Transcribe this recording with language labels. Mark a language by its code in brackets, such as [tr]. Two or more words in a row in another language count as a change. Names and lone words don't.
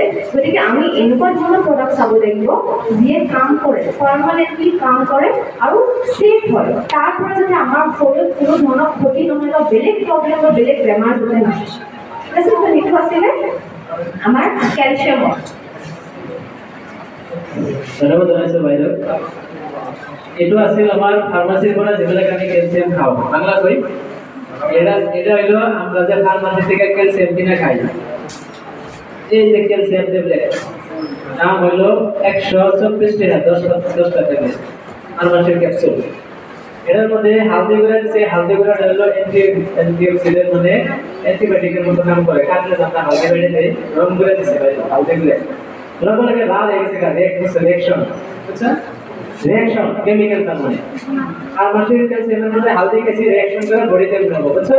[as] গতিকে আমি এনেকুৱা ধৰণৰ প্ৰডাক্ট চাব লাগিব যিয়ে কাম কৰে পাৰ্মানেণ্টলি কাম কৰে আৰু ছেফ হয়, তাৰ পৰা যাতে আমাৰ শৰীৰত কোনো ধৰণৰ ক্ষতি নহয় বা বেলেগ প্ৰব্লেম বা বেলেগ বেমাৰ যাতে নহয়, ঠিক আছে। সেইটো আছিলে আমাৰ কেলছিয়ামৰ। ধন্যবাদ জনাইছোঁ বাইদেউ। এইটো আছিল আমাৰ ফাৰ্মাচীৰ পৰা যিবিলাক আমি কেলছিয়াম খাওঁ, [bn] বাংলা কৈ এটা হইল আমরা যে ফার্মাসি থেকে ক্যালসিয়াম কিনে খাই, এই যে ক্যালসিয়াম ট্যাবলেট দাম হইল 124 টাকা 10 টাকা ট্যাবলেট ফার্মাসির ক্যাপসুল। এটার মধ্যে হালদি গুঁড়া দিচ্ছে, হালদি গুঁড়াটা হলো অ্যান্টিঅক্সিডেন্ট মানে অ্যান্টিবায়োটিকের মতো কাম করে, কাটলে আমরা হালদি বেড়ে দেয়, রং গুঁড়া দিচ্ছে হালদি গুঁড়া লবণকে লাল হয়ে গেছে, রিঅ্যাকশন বুঝছেন, রিঅ্যাকশন কেমিক্যাল তার মানে ফার্মাসির ক্যালসিয়ামের মধ্যে হালদি গেছে রিঅ্যাকশন করে বডিতে মিলাবো, বুঝছেন।